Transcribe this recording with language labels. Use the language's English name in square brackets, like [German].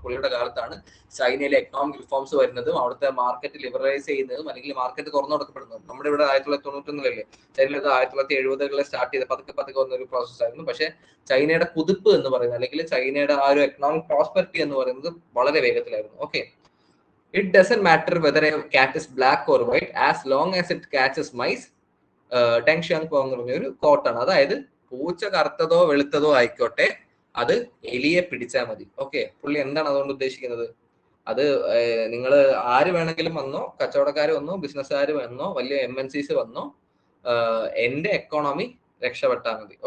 [Malayalam] പുള്ളിയുടെ കാലത്താണ് ചൈനയിലെ എക്കണോമിക് റിഫോംസ് വരുന്നതും അവിടുത്തെ മാർക്കറ്റ് ലിബറലൈസ് ചെയ്യുന്നതും അല്ലെങ്കിൽ മാർക്കറ്റ് തുറന്നു കൊടുക്കപ്പെടുന്നതും. നമ്മുടെ ഇവിടെ 1991 ചൈനയിൽ 1970 സ്റ്റാർട്ട് ചെയ്ത പതുക്കെ പതുക്കെ വന്നൊരു പ്രോസസ് ആയിരുന്നു. പക്ഷേ ചൈനയുടെ കുതിപ്പ് എന്ന് പറയുന്നത് അല്ലെങ്കിൽ ചൈനയുടെ ആ ഒരു എക്കണോമിക് പ്രോസ്പെരിറ്റി എന്ന് പറയുന്നത് വളരെ വേഗത്തിലായിരുന്നു. [English] Okay, it doesn't matter whether a cat is black or white as long as it catches mice. [Malayalam] Deng Xiang ബോങ് എന്ന് പറഞ്ഞൊരു കോട്ടാണ്. അതായത് പൂച്ച കറുത്തതോ വെളുത്തതോ ആയിക്കോട്ടെ, അത് എലിയെ പിടിച്ചാൽ മതി. ഓക്കെ, പുള്ളി എന്താണ് അതുകൊണ്ട് ഉദ്ദേശിക്കുന്നത്? അത് നിങ്ങൾ ആര് വേണമെങ്കിലും വന്നോ, കച്ചവടക്കാർ വന്നോ, ബിസിനസ്സുകാർ വന്നോ, വലിയ MNCs വന്നോ, എന്റെ എക്കോണമി രക്ഷപ്പെട്ടാൽ മതി.